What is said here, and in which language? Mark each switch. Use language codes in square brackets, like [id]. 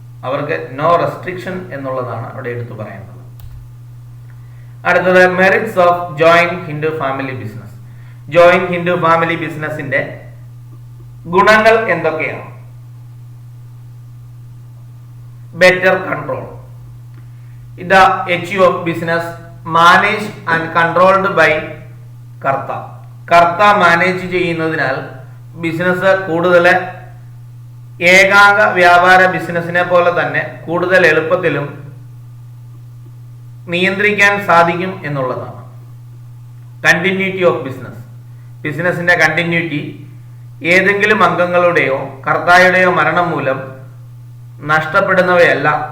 [ml] അവർക്ക് [en] no restriction [ml] എന്നുള്ളതാണ് അവിടെ എടുത്തു പറയുന്നത്. അടുത്തത് [en] Merits of joint Hindu family business. [ml] Joint Hindu family ബിസിനസിന്റെ ഗുണങ്ങൾ എന്തൊക്കെയാണ്? [en] Better control. The HU of business managed and controlled by karta. [ml] Kartha manage ചെയ്യുന്നതിനാൽ ബിസിനസ് കൂടുതൽ ഏകാംഗ വ്യാപാര ബിസിനസിനെ പോലെ തന്നെ കൂടുതൽ എളുപ്പത്തിലും നിയന്ത്രിക്കാൻ സാധിക്കും എന്നുള്ളതാണ്. [en] Continuity of business. [ml] ബിസിനസിന്റെ കണ്ടിന്യൂറ്റി ഏതെങ്കിലും അംഗങ്ങളുടെയോ കർത്തായുടെയോ മരണം മൂലം നഷ്ടപ്പെടുന്നവയല്ല.